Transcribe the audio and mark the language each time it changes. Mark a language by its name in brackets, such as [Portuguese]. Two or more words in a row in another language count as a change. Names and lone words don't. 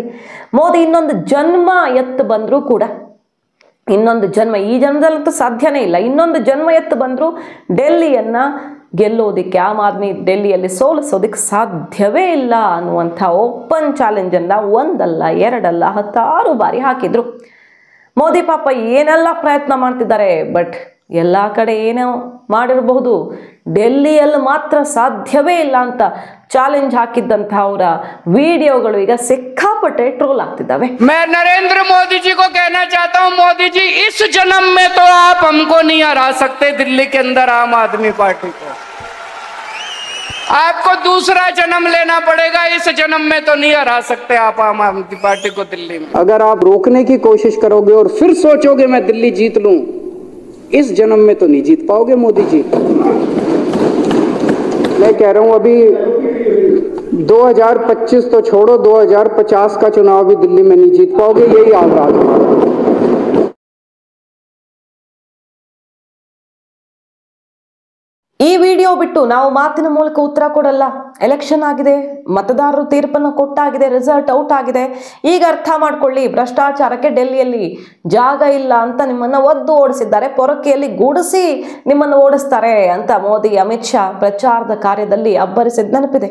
[Kannada] ಮೋದಿ ಇನ್ನೊಂದು ಜನ್ಮ ಎತ್ತು ಬಂದರೂ ಕೂಡ, ಇನ್ನೊಂದು ಜನ್ಮ, ಈ ಜನ್ಮದಲ್ಲಂತೂ ಸಾಧ್ಯನೇ ಇಲ್ಲ, ಇನ್ನೊಂದು ಜನ್ಮ ಎತ್ತು ಬಂದರೂ ಡೆಲ್ಲಿಯನ್ನು ಗೆಲ್ಲೋದಕ್ಕೆ, ಆಮ್ ಆದ್ಮಿ ಡೆಲ್ಲಿಯಲ್ಲಿ ಸೋಲಿಸೋದಕ್ಕೆ ಸಾಧ್ಯವೇ ಇಲ್ಲ ಅನ್ನುವಂಥ [English] open challenge [Kannada] ಒಂದಲ್ಲ ಎರಡಲ್ಲ 16 ಬಾರಿ ಹಾಕಿದ್ರು. ಮೋದಿ ಪಾಪ ಏನೆಲ್ಲ ಪ್ರಯತ್ನ ಮಾಡ್ತಿದ್ದಾರೆ, ಬಟ್ ಎಲ್ಲ ಕಡೆ ಏನೋ ಮಾಡಿರಬಹುದು, ಡೆಲ್ಲಿಯಲ್ಲಿ ಮಾತ್ರ ಸಾಧ್ಯವೇ ಇಲ್ಲ ಅಂತ ಚಾಲೆಂಜ್ ಹಾಕಿದ್ದಂಥ ಅವರ ವಿಡಿಯೋಗಳು ಈಗ ಸಿಕ್ಕಾಪಟ್ಟೆ ಟ್ರೋಲ್ ಆಗ್ತಿದ್ದಾವೆ. [Hindi] मैं नरेंद्र मोदी जी को कहना चाहता हूं, मोदी जी इस जन्म में तो आप हमको नहीं हरा सकते दिल्ली के अंदर आम आदमी पार्टी को, आपको दूसरा जन्म लेना पड़ेगा, इस जन्म में तो नहीं हरा सकते आप आम आदमी पार्टी को दिल्ली में। अगर आप रोकने की कोशिश करोगे और फिर सोचोगे मैं दिल्ली जीत लूं, इस जन्म में तो नहीं जीत पाओगे मोदी जी। मैं कह रहा हूं अभी 2025 तो छोड़ो, 2050 का चुनाव भी दिल्ली में नहीं जीत पाओगे, यही आगाज है। [Kannada] ಈ ವಿಡಿಯೋ ಬಿಟ್ಟು ನಾವು ಮಾತಿನ ಮೂಲಕ ಉತ್ತರ ಕೊಡಲ್ಲ. ಎಲೆಕ್ಷನ್ ಆಗಿದೆ, ಮತದಾರರು ತೀರ್ಪನ್ನು ಕೊಟ್ಟಾಗಿದೆ, [English] result out [Kannada] ಆಗಿದೆ. ಈಗ ಅರ್ಥ ಮಾಡ್ಕೊಳ್ಳಿ, ಭ್ರಷ್ಟಾಚಾರಕ್ಕೆ ಡೆಲ್ಲಿಯಲ್ಲಿ ಜಾಗ ಇಲ್ಲ ಅಂತ ನಿಮ್ಮನ್ನು ಒದ್ದು ಓಡಿಸಿದ್ದಾರೆ, ಪೊರಕೆಯಲ್ಲಿ ಗೂಡಿಸಿ ನಿಮ್ಮನ್ನು ಓಡಿಸ್ತಾರೆ ಅಂತ ಮೋದಿ, ಅಮಿತ್ ಶಾ ಪ್ರಚಾರದ ಕಾರ್ಯದಲ್ಲಿ ಅಬ್ಬರಿಸಿದ ನೆನಪಿದೆ.